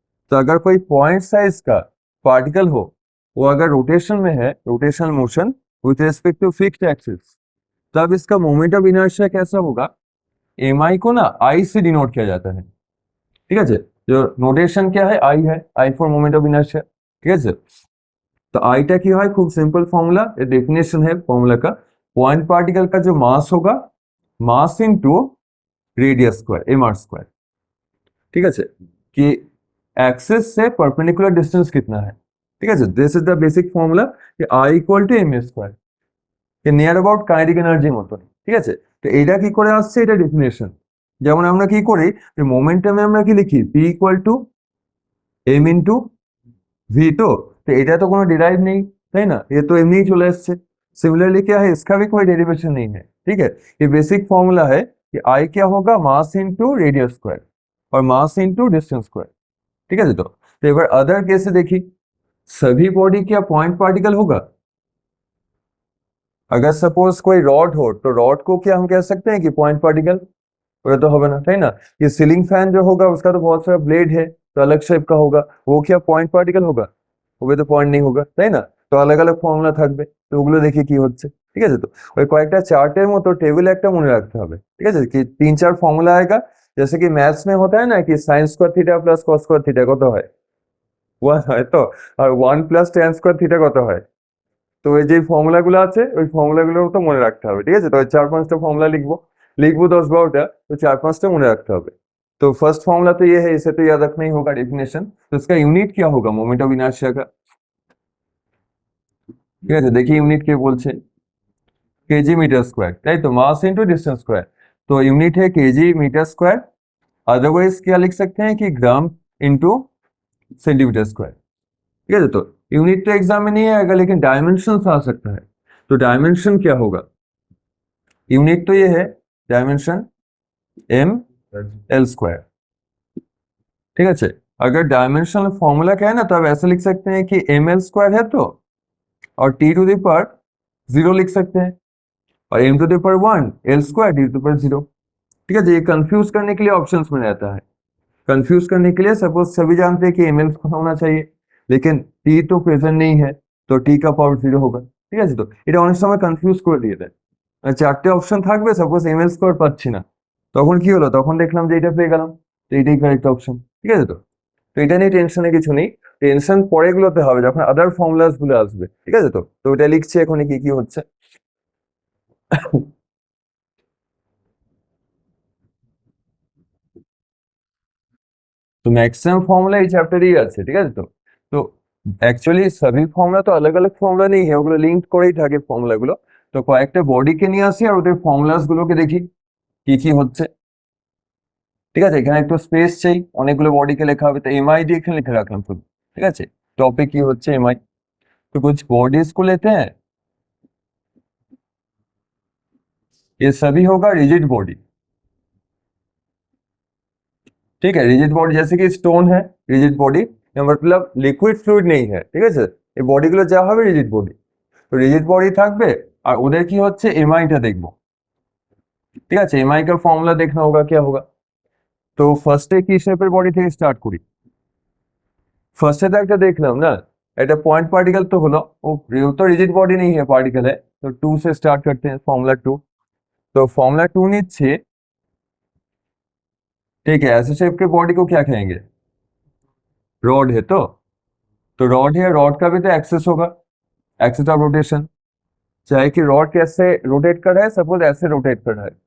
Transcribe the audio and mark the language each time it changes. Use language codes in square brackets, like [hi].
[hi] तो अगर कोई पॉइंट साइज का पार्टिकल हो, वो अगर रोटेशन में है, rotational motion with respect to fixed axis, तब इसका मोमेंट ऑफ इनर्शिया कैसा होगा, एम आई को ना आई से डिनोट किया जाता है, [bn] ঠিক আছে। [hi] जो नोटेशन क्या है, आई है, I for moment of inertia, ঠিক আছে। तो आईटा की है खूब सिंपल फॉर्मूला, ये डेफिनेशन है फॉर्मूला का, पॉइंट पार्टिकल का जो मास होगा, mass into radius square, M R square. ठीक है कि एक्सिस से परपेंडिकुलर डिस्टेंस कितना है। [bn] ঠিক আছে, [en] this is the basic formula [bn] যে I equal to M square, near about kinetic এনার্জির মতন। ঠিক আছে, তো এটা কি করে আসছে, এটা ডেফিনেশন। যেমন আমরা কি করি, যে মোমেন্টামে আমরা কি লিখি, P equal to M into V. তো এটা তো কোনো ডিরাইভ নেই, তাই না, এ তো এমনিই চলে আসছে। [hi] सिमिलरली क्या है, इसका भी कोई डेरिवेशन नहीं है। ठीक है, ये बेसिक फॉर्मूला है कि आई क्या होगा, मास इनटू रेडियस स्क्वायर और मास इनटू डिस्टेंस स्क्वायर। ठीक है, तो एक बार अदर केस देखिए, सभी बॉडी क्या पॉइंट पार्टिकल होगा। अगर सपोज कोई रॉड हो तो रॉड को क्या हम कह सकते हैं कि पॉइंट पार्टिकल, वो तो होगा ना, है ना। ये सीलिंग फैन जो होगा उसका तो बहुत सारा ब्लेड है, तो अलग शेप का होगा, वो क्या पॉइंट पार्टिकल होगा, वो तो पॉइंट नहीं होगा, [bn] তাই না। তো [hi] अलग अलग [bn] ফর্মুলা থাকবে, তো ওগুলো দেখে কি হচ্ছে। ঠিক আছে, তো ওই কয়েকটা চার্টের মতো টেবিলে একটা মনে রাখতে হবে। ঠিক আছে, [hi] कि 3-4 फॉर्मूला आएगा, जैसे कि मैथ्स में होता है ना कि sin square theta plus cos square theta [bn] কত হয়, 1 হয় তো, আর 1 প্লাস tan স্কয়ার থিটা কত হয়। তো এই যে ফর্মুলাগুলো আছে ওই ফর্মুলাগুলো তো মনে রাখতে হবে। ঠিক আছে, তো 4-5টা ফর্মুলা लिखबो 10-12टा, तो 4-5टा মনে রাখতে হবে। [hi] तो फर्स्ट फॉर्मूला तो ये है, इसे तो याद रखना ही होगा, डेफिनेशन। तो इसका यूनिट क्या होगा, मोमेंट ऑफ इनर्शिया का। [bn] ঠিক আছে, দেখি ইউনিট কে বলছে, কেজি মিটার স্কোয়ার, তাই তো, [hi] मास इनटू डिस्टेंस स्क्वायर। तो यूनिट है केजी मीटर स्क्वायर, अदरवाइज क्या लिख सकते हैं कि ग्राम इनटू सेंटीमीटर स्क्वायर। ठीक है, तो यूनिट तो एग्जाम में नहीं आएगा, लेकिन डायमेंशन आ सकता है। तो डायमेंशन क्या होगा, यूनिट तो ये है डायमेंशन एम एल स्क्वायर। ठीक है, अगर डायमेंशनल फॉर्मूला क्या है ना, तो आप ऐसे लिख सकते हैं कि एम एल स्क्वायर है तो, और टी टू द पावर 0 लिख सकते हैं, और M to the power 1 L square T to the power 0। ठीक है, ये कंफ्यूज करने के लिए ऑप्शंस में रहता है। कंफ्यूज करने के लिए सपोज सभी जानते हैं कि एम एल होना चाहिए, लेकिन टी तो प्रेजेंट नहीं है, तो टी का पावर 0 होगा। [bn] ঠিক আছে, তো এটা অনেক সময় কনফিউজ করে দিয়ে দেয়। চারটে অপশন থাকবে, সাপোজ এম এল স্কোয়ার পাচ্ছি না, তখন কি হলো, তখন দেখলাম যে এটা পেয়ে গেলাম, তো এটাই কারেক্ট অপশন। ঠিক আছে, তো তো এটা নিয়ে টেনশনে কিছু নেই, টেনশন পরেগুলোতে হবে যখন আদার ফর্মুলাস গুলো আসবে। ঠিক আছে, তো তো এটা লিখছি এখন কি কি হচ্ছে। तो मैक्सिमम फॉर्मूला এই চ্যাপ্টারেই আছে। ঠিক আছে, তো তো অ্যাকচুয়ালি সবই ফর্মুলা তো [hi] अलग अलग [bn] ফর্মুলা নেই, ওগুলো লিংক করেই থাকে ফর্মুলা গুলো। তো কয়েকটা বডিকে নিয়ে আসি আর ওদের ফর্মুলাস গুলোকে দেখি কি কি হচ্ছে। ঠিক আছে, এখানে একটু স্পেস চাই, অনেকগুলো বডিকে লেখা হবে, তো एमआई দিয়ে এখানে লিখে রাখলাম শুধু। ঠিক আছে, [hi] टॉपिक की হচ্ছে एमआई। तो कुछ बॉडीज को लेते हैं, ये सभी होगा रिजिड बॉडी। ठीक है, रिजिड बॉडी जैसे कि स्टोन है, रिजिड बॉडी मतलब लिक्विड फ्लूइड नहीं है। [bn] ঠিক আছে, এই বডিগুলো যা হবে রিজিড বডি, তো রিজিড বডি থাকবে, আর ওদের কি হচ্ছে এমআইটা দেখবো। [hi] ঠিক আছে, [bn] এমআই [hi] का फॉर्मूला देखना होगा क्या होगा। [bn] तो ফার্স্টে কি শেপের বডি থেকে স্টার্ট করি। ফার্স্টে তো একটা দেখলাম না, এটা पॉइंट पार्टिकल तो হলো, [hi] वो तो रिजिड बॉडी नहीं है, पार्टिकल है। तो 2 से स्टार्ट करते हैं, फॉर्मूला 2। तो फॉर्मूला 2 [bn] নিচ্ছে, [hi] ठीक है, ऐसे शेप के बॉडी को क्या कहेंगे, रॉड है तो रॉड है, रॉड का भी तो एक्सिस होगा, एक्सिस ऑफ रोटेशन, चाहे कि रॉड कैसे रोटेट कर रहा है, सपोज ऐसे रोटेट कर रहा है।